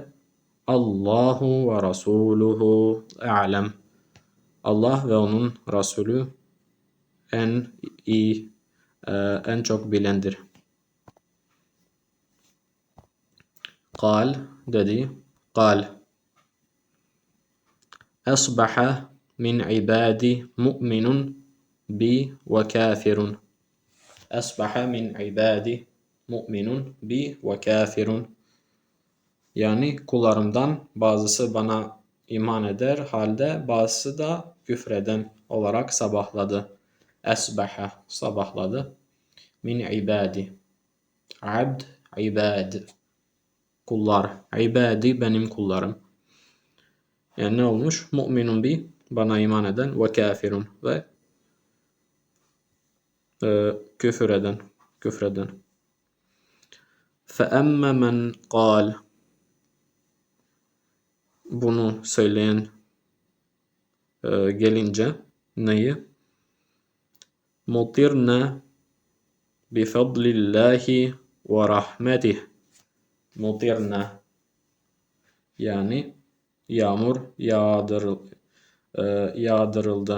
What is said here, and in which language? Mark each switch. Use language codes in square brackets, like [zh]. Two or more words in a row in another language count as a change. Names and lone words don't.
[ar] الله ورسوله أعلم. [tr] Allah ve onun Resulü en çok bilendir. Kal dedi. Kal. [ar] أصبح من عبادي مؤمن بي وكافر. أصبح من عبادي مؤمن بي وكافر. [tr] Yani kullarımdan bazısı bana iman eder halde bazısı da küfreden olarak sabahladı. Esbaha sabahladı. [ar] من عبادي. [tr] Abd, ibad. Kullar. İbadi benim kullarım. Yani ne olmuş? [ar] مؤمن بي [tr] bana iman eden ve kafirun ve küfreden. [ar] فَأَمَّا مَنْ قَالَ [tr] bunu söyleyen gelince neyi? [ar] مطرنا بفضل الله ورحمته. [tr] Mutirna yani yağmur yağdırıldı.